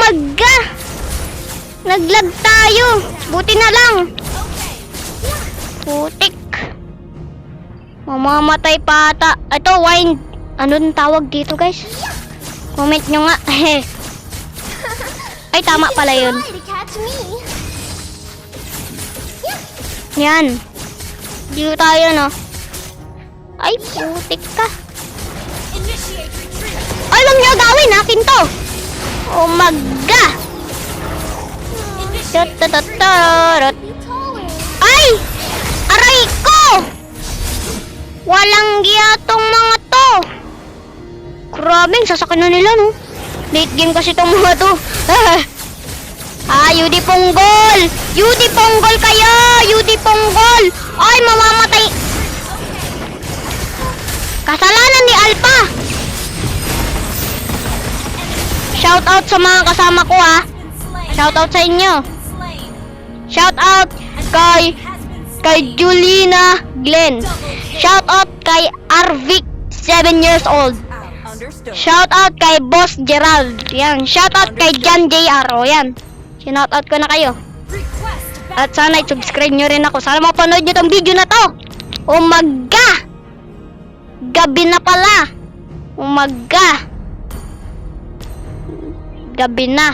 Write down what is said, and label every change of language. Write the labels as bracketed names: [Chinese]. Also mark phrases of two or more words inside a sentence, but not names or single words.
[Filipino] Naglag tayo! Buti na lang! Putik! Mamamatay pa ata. Ito, wine. Anong tawag dito, guys? Comment nyo nga. Ay, tama pala yun. [English] Try to catch me. [Filipino] Yan. Dito tayo, no? Ay, putik ka. Ay, wag nyo gawin. Akin to. [English] Oh my God. Tatatarot. Be taller. [Filipino] Ay! Aray ko! Walang giya tong mga to. grabe, ang sasakit na nila, no? [English] Late game [Filipino] kasi itong mga to. Yudi Ponggol! Yudi Ponggol kayo! Yudi Ponggol! Ay, mamamatay! Kasalanan ni Alpha! [English] Shout out [Filipino] sa mga kasama ko, ha? [English] Shout out [Filipino] sa inyo! [English] Shout out [Filipino] kay Julina Glenn. Shout out kay Arvic, [English] 7 years old. Understood. Shout out [Filipino] kay Boss Gerald. Yan. [English] Shout out [Filipino] kay Jan JR. O yan. [English] Shout out [Filipino] ko na kayo. At sana i-subscribe nyo rin ako. Sana mapanood nyo tong video na to. Umaga. Gabi na pala. Umaga. Gabi na.